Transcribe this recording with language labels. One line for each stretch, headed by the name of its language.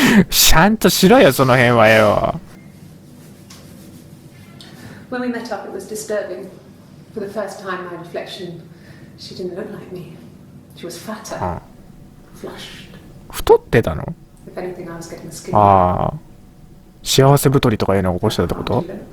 Japanese: ちゃんとしろよ、その辺はよ。
English: When we met up, it was disturbing. For the first time, my reflection, she didn't look like me. She was fatter, flushed.
Japanese: 太ってたの？
English: If anything, I was getting skinny.
Japanese: 幸せ太りとかいうのを起こしてたってこと？